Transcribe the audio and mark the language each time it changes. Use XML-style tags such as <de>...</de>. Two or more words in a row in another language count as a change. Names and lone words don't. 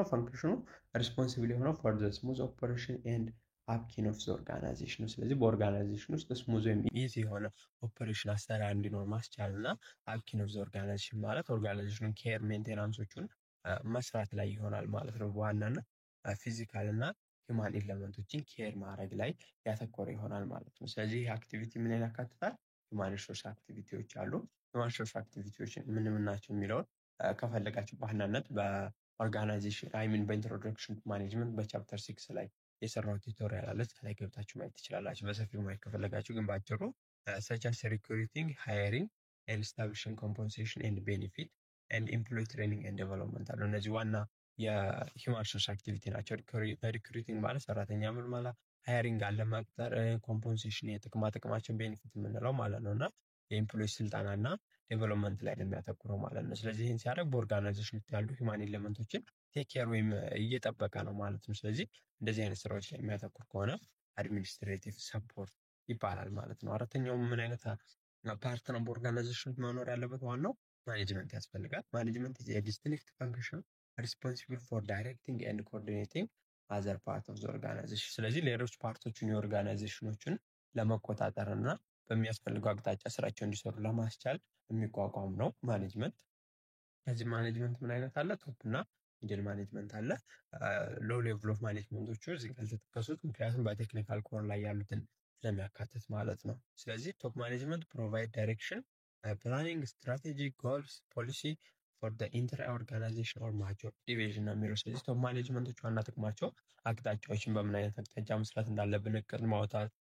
<am>ፈንክሽኑ ሪስፖንሲብል የሆነው</am> <en>for the smooth operation and upkeep of the organization</en> <am>ነው። ስለዚህ በኦርጋናይዜሽን ውስጥ ስሙዝ ወይም ኢዚ የሆነ ኦፐሬሽን አሰራር እንዲኖር ማስቻል እና</am> <en>upkeep of the organization</en> <am>ማለት ኦርጋናይዜሽኑን ኬር ሜንቴናንሶቹን መስራት ላይ ይሆናል ማለት ነው። በዋናነት ፊዚካል እና</am> <en>human elements</en> <am>ኬር ማድረግ ላይ ያተኮረ ይሆናል ማለት ነው። ስለዚህ ይህ አክቲቪቲ ምን ያካትታል?</am> <en>human resource activities</en> <am>አሉ።</am> <en>human resource activities</en> <am>ምን ናቸው የሚለውን ከፈለጋችሁ በዋናነት በኦርጋናይዜሽን በኢንትሮዳክሽን ማኔጅመንት በቻፕተር 6 ላይ የሰራው ቱቶሪያል አለ። ላይ ገብታችሁ ማየት ትችላላችሁ። በሰፊው ማየት ከፈለጋችሁ ግን ባጭሩ</am> <en>such as recruiting, hiring and establishing compensation and benefit and employee training and development</en> <am>አሉ። እነዚህ ዋና</am> <en>human resource activity</en> <am>ናቸው። ሪክሩቲንግ ማለት ሰራተኛ ምልመላ፣ ሃይሪንግ አለ መቅጠር፣ ኮምፖንሴሽን የጥቅማ ጥቅማችን ቤኔፊት የምንለው ማለት ነው እና የኤምፕሎይ ስልጠና እና ዴቨሎፕመንት ላይ ነው የሚያተኩረው ማለት ነው። ስለዚህ ይህን ሲያደርግ በኦርጋናይዜሽን ውስጥ ያሉ</am> <en>human elements take care</en> <am>ወይም እየጠበቀ ነው ማለት ነው። ስለዚህ እንደዚህ አይነት ስራዎች ላይ የሚያተኩር ከሆነ</am> <en>administrative support</en> <am>ይባላል ማለት ነው። አራተኛው ምን አይነት ፓርት ነው በኦርጋናይዜሽን መኖር ያለበት? ዋናው ማኔጅመንት ያስፈልጋል። ማኔጅመንት</am> <en>is a distinct function responsible for directing and coordinating other part of the organization።</en> <am>ስለዚህ ሌሎች ፓርቶችን የኦርጋናይዜሽኖችን ለመቆጣጠር እና በሚያስፈልገው አቅጣጫ ስራቸው እንዲሰሩ ለማስቻል የሚቋቋም ነው ማኔጅመንት። ከዚህ ማኔጅመንት ምን አይነት አለ? ቶፕ እና</am> <en>middle management</en> <am>አለ።</am> <en>low level of managements</en> <am>እዚህ ጋር ተጠቀሱት፣ ምክንያቱም</am> <en>technical core</en> <am>ላይ ያሉትን ስለሚያካትት ማለት ነው። ስለዚህ</am> <en>top management provide direction, planning, strategy, goals, policy for the inter organization or major division</en> <am>ነው የሚለው። ስለዚህ</am> <en>top managements</en> <am>ዋና ጥቅማቸው አቅጣጫዎችን በምን አይነት አቅጣጫ መስራት እንዳለብን እቅድ ማውጣት፣</am>